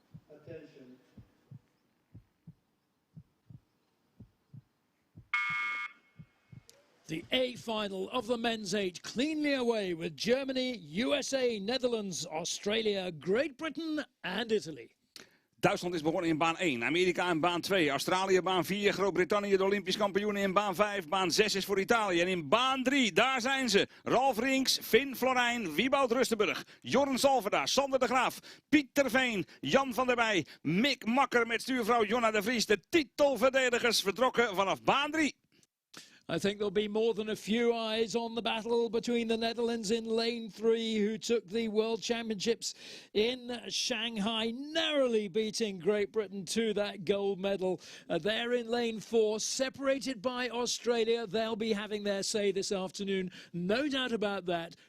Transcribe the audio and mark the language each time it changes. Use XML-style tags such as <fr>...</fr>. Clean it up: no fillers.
<en>Attention. The A final of the men's 8 cleanly away with Germany, USA, Netherlands, Australia, Great Britain and Italy.</en> <nl>Duitsland is begonnen in baan 1, Amerika in baan 2, Australië baan 4, Groot-Brittannië de Olympisch kampioenen in baan 5, baan 6 is voor Italië. En in baan 3, daar zijn ze. Ralf Rinks, Finn Florijn, Wieboud Rustenburg, Jorn Salverda, Sander de Graaf, Pieter Veen, Jan van der Meij, Mick Makker met stuurvrouw Jonna de Vries. De titelverdedigers vertrokken vanaf baan 3.</nl> <en>I think there'll be more than a few eyes on the battle between the Netherlands in lane 3, who took the World Championships in Shanghai, narrowly beating Great Britain to that gold medal. They're in lane 4, separated by Australia. They'll be having their say this afternoon, no doubt about that.</en>